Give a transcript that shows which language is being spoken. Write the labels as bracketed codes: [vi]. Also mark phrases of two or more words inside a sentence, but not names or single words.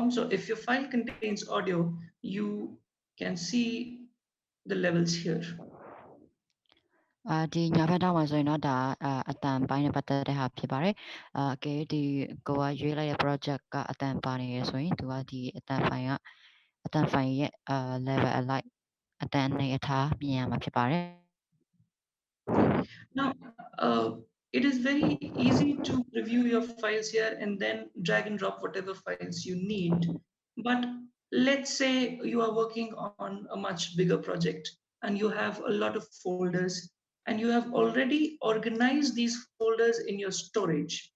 [en] So if your file contains audio, you can see the levels here. [my] ဒီညာဘက်တောက်မှာဆိုရင်တော့ဒါအတန်ပိုင်းနဲ့ပတ်သက်တဲ့ဟာဖြစ်ပါတယ်ကဲဒီကိုကရွေးလိုက်တဲ့ project ကအတန်ပါနေရဆိုရင်သူကဒီအတန်ဖိုင်ရဲ့ [en] level alike [my] အတန်နဲ့အထားမြင်ရမှာဖြစ်ပါတယ် [en] Now, it is very easy to preview your files here and then drag and drop whatever files you need. But let's say you are working on a much bigger project and you have a lot of folders and you have already organized these folders in your storage.